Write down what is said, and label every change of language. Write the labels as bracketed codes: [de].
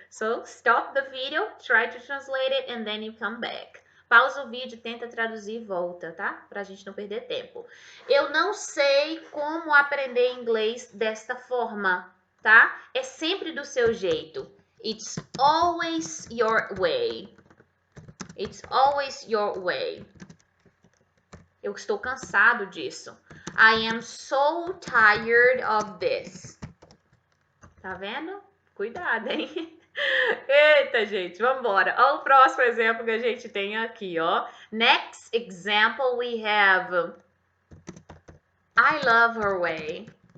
[en] So, stop the video, try to translate it, and then you come back. [pt] Pausa o vídeo, tenta traduzir e volta, tá? Pra gente não perder tempo. Eu não sei como aprender inglês desta forma, tá? É sempre do seu jeito. [en] It's always your way. It's always your way. [pt] Eu estou cansado disso. [en] I am so tired of this. [pt] Tá vendo? Cuidado, hein? Eita, gente, vamos embora. Olha o próximo exemplo que a gente tem aqui, ó. [en] Next example we have I love her way.